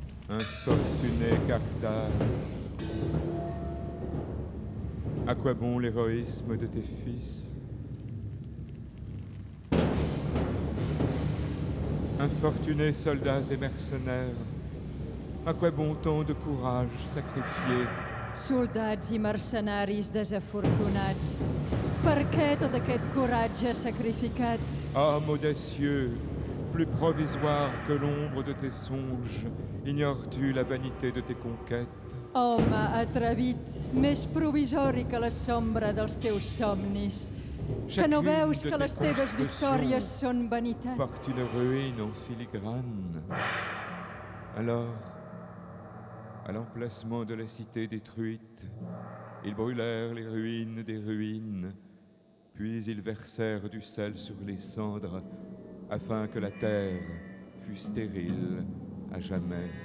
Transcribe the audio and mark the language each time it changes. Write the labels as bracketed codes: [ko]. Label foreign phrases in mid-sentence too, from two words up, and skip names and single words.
[fr] Infortuné Carthage, à quoi bon l'héroïsme de tes fils? Infortunés soldats et mercenaires, à quoi bon tant de courage sacrifié? [ca] Soldats i mercenaris desafortunats, per què tot aquest coratge sacrificat? [fr] Homme audacieux, plus provisoire que l'ombre de tes songes, ignores-tu la vanité de tes conquêtes? [ca] Home atrevit, més provisori que la sombra dels teus somnis, que no [fr] Chacune [ca] veus [fr] de [ca] que [fr] tes [ca] les teves [fr] constructions [ca] victòries són vanitat? [fr] porte une ruine en filigrane. Alors, à l'emplacement de la cité détruite, ils brûlèrent les ruines des ruines, puis ils versèrent du sel sur les cendres, afin que la terre fût stérile à jamais.